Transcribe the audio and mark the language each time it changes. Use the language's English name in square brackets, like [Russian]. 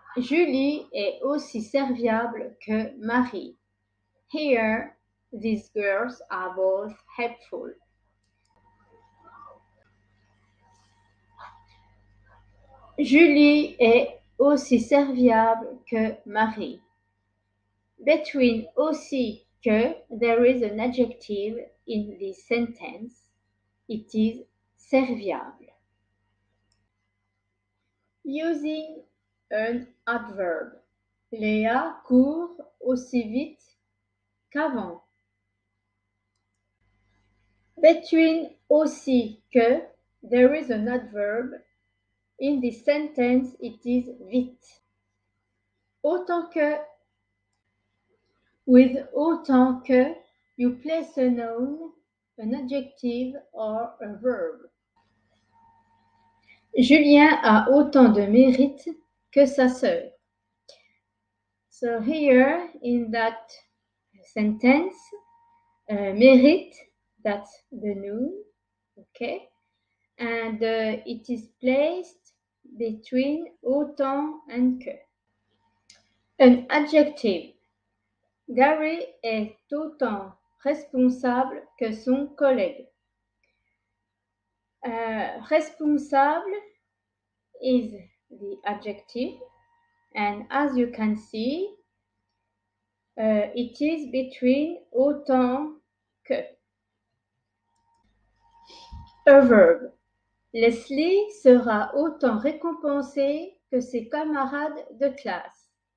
[French] Julie est aussi serviable que Marie. [English] Here, these girls are both helpful. [French] Julie est aussi serviable que Marie. [English] Between aussi que there is an adjective in this sentence. It is serviable. Using an adverb. [French] Léa court aussi vite qu'avant. [English] Between aussi que there is an adverb in this sentence. It is vite. Autant que. With autant que, you place a noun, an adjective, or a verb. [French] Julien a autant de mérite que sa sœur. [English] So here in that sentence, mérite, that's the noun, okay? And it is placed between autant and que. An adjective. [French] Gary est autant responsable que son collègue. [English] Responsable is the adjective, and as you can see, it is between autant que. A verb. [French] Leslie sera autant récompensée que ses camarades de classe.